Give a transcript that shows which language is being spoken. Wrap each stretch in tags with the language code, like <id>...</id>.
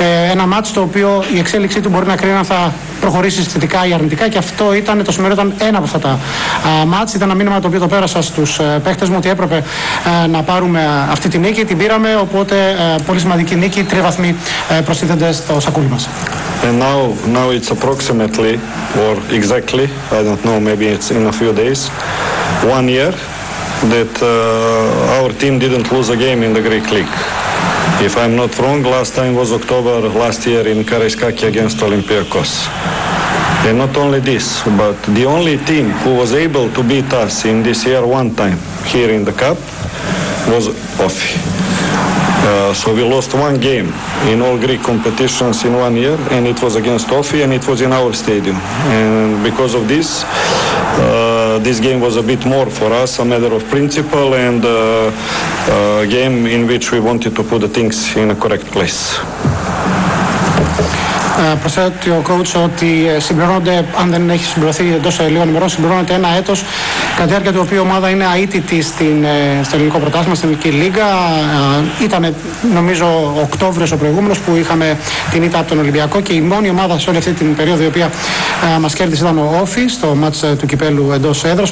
<el>Ένα μάτς το οποίο η εξέλιξή του μπορεί να κρίνει αν θα προχωρήσει θετικά ή αρνητικά, και αυτό ήταν το σημερινό, ήταν ένα από αυτά τα μάτς. Ήταν ένα μήνυμα το οποίο το πέρασα στους παίχτες μου ότι έπρεπε να πάρουμε αυτή τη νίκη. Την πήραμε, οπότε πολύ σημαντική νίκη. Τρεις βαθμοί προστίθενται στο σακούλι μας.</el> <en>And now it's approximately, or exactly, I don't know, maybe it's in a few days, 1 year that our team didn't lose a game in the Greek League. If I'm not wrong, last time was October last year in Karaiskaki against Olympiakos. And not only this, but the only team who was able to beat us in this year one time here in the Cup was Ofi. So we lost one game in all Greek competitions in 1 year, and it was against Ofi, and it was in our stadium. And because of this, this game was a bit more for us, a matter of principle, and a game in which we wanted to put the things in a correct place.</en> <el>Προσθέτει ο coach ότι συμπληρώνονται, αν δεν έχει συμπληρωθεί εντός λίγων ημερών, συμπληρώνεται ένα έτος κατά διάρκεια του οποίου η ομάδα είναι αίτητη στο ελληνικό πρωτάθλημα, στην ελληνική λίγα. Ήταν, νομίζω, Οκτώβριος ο προηγούμενος που είχαμε την ήττα από τον Ολυμπιακό, και η μόνη ομάδα σε όλη αυτή την περίοδο η οποία μας κέρδισε ήταν ο Όφη στο μάτς του κυπέλου εντός έδρας.</el>